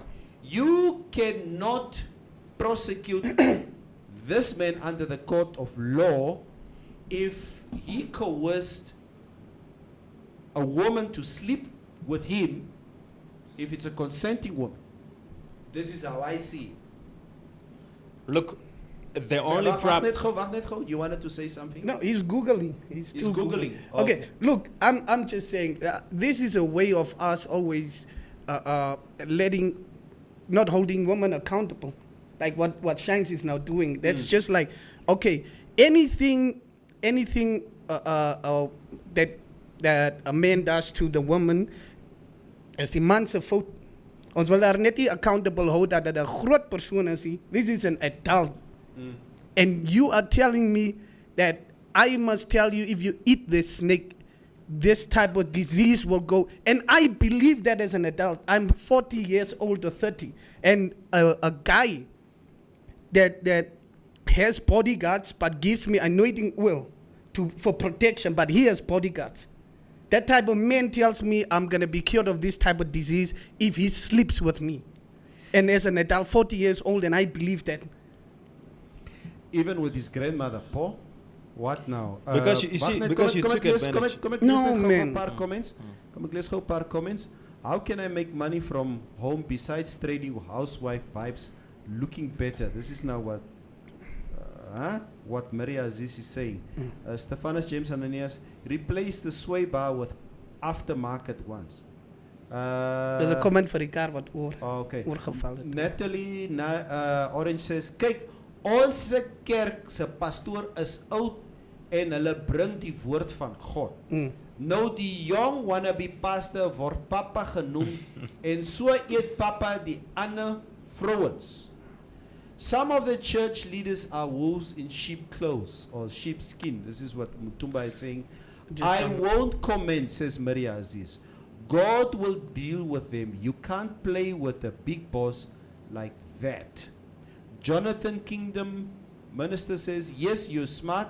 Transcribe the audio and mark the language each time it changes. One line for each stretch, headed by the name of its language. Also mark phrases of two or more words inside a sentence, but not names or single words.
English: You cannot prosecute this man under the court of law if he coerced a woman to sleep with him if it's a consenting woman. This is how I see it. Look, the only
Afrikaans: Wacht
English: problem.
Afrikaans: net gauw.
English: You wanted to say something? No, he's Googling. He's still Googling. Okay, look, I'm just saying, this is a way of us always not holding women accountable. Like what Shanks is now doing. That's just like, okay, anything that a man does to the woman,
Afrikaans: as die man se fout, ons wil daar net nie accountable hou dat dit 'n groot persoon is.
English: This is an adult. And you are telling me that I must tell you if you eat this snake, this type of disease will go. And I believe that as an adult. I'm 40 years old or 30. And a guy that has bodyguards but gives me anointing oil for protection, but he has bodyguards. That type of man tells me I'm going to be cured of this type of disease if he sleeps with me. And as an adult, 40 years old, and I believe that. Even with his grandmother, Paul? What now? Because you see, because you took advantage.
Afrikaans: Kom ek
English: No,
Afrikaans: lees net gou man. 'n paar comments. Kom ek lees gou 'n paar comments.
English: How can I make money from home besides trading housewife vibes, looking better? This is now what Maria Aziz is saying. Stephanus James Ananias, replace the sway bar with aftermarket ones. There's a comment
Afrikaans: vir Ricard wat
English: Okay.
Afrikaans: oorgeval het. Natalie Orange says, kyk, ons kerk se pastoor is oud en hulle bring die woord van God. Nou die jong
English: wannabe pastor
Afrikaans: word papa genoem en so eet papa die ander vrouens.
English: Some of the church leaders are wolves in sheep clothes or sheep skin. This is what Mutumba is saying. I won't comment, says Maria Aziz. God will deal with them. You can't play with the big boss like that. Jonathan Kingdom Minister says, yes, you're smart.